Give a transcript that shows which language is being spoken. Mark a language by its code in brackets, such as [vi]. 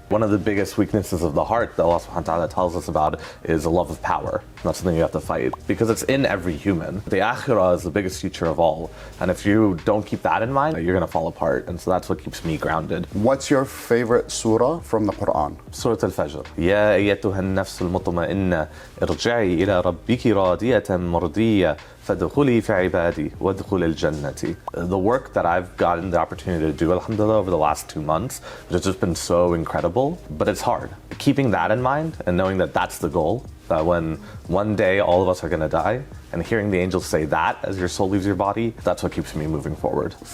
[en] One of the biggest weaknesses of the heart that Allah subhanahu wa ta'ala tells us about is a love of power. That's something you have to fight, because it's in every human. The akhirah is the biggest future of all. And if you don't keep that in mind, you're gonna fall apart. And so that's what keeps me grounded. What's your favorite surah from the Quran? Surah Al-Fajr. [ar] يا أيتها النفس المطمئنة ارجعي إلى ربك راضية مرضية فادخلي في عبادي وادخلي الجنة. [en] The work that I've gotten the opportunity to do, alhamdulillah, over the last 2 months, which has just been so incredible, but it's hard. Keeping that in mind and knowing that that's the goal, that when one day all of us are gonna die, and hearing the angels say that as your soul leaves your body, that's what keeps me moving forward.